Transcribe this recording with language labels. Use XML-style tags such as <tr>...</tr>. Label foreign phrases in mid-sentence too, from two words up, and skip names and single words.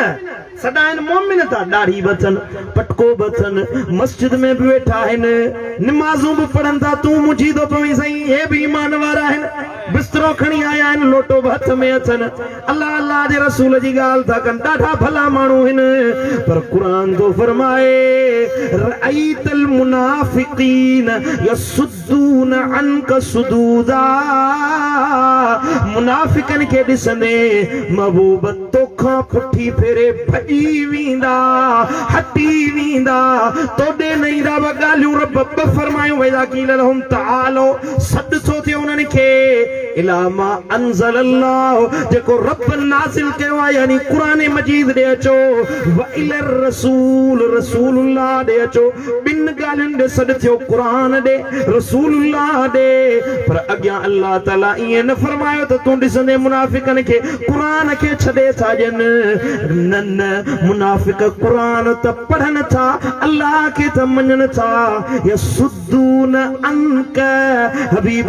<sd>सदा आहिन मोमिन था दाढ़ी बचन पटको बचन मस्जिद में भी वेठा आहिन नमाज़ूं भी पढ़न था तू मुझी तो पवी सही हे भी ईमान वारा आहिन बिस्तरो खणी आया आहिन लोटो भी हथ में अचन अल्लाह अल्लाह जे रसूल जी गाल था कन ॾाढा भला माण्हू आहिन पर कुरान तो फरमाए</sd> <ar>رأيت المنافقين يصدون عنك صدودا</ar> <sd>मुनाफिकन के ॾिसंदे महबूब तोखां पुठी फेरे भॼी वेंदा हटी वेंदा तोॾे न ईंदा ॻाल्हियूं रब फरमायूं</sd> <ar>وإذا قيل لهم تعالوا</ar> <sd>सॾ थो थिए उन्हनि खे</sd> <ar>إلى ما أنزل الله</ar> <sd>जेको रब नाज़िल कयो आहे यानी क़ुरान मजीद ॾे अचो</sd> <ar>وإلى الرسول</ar> <sd>रसूलुल्लाह ॾे अचो ॿिनि ॻाल्हियुनि ॾे सॾ थियो क़ुरान ॾे रसूलुल्लाह ॾे पर अॻियां अल्लाह ताला ईअं न फरमायो त तूं ॾिसंदे मुनाफ़िकनि खे क़ुरान खे छॾे था ॾियनि न न मुनाफ़िक क़ुरान त पढ़नि था अल्लाह खे त मञनि था</sd> <ar>يصدون عنك</ar> <sd>हबीब</sd>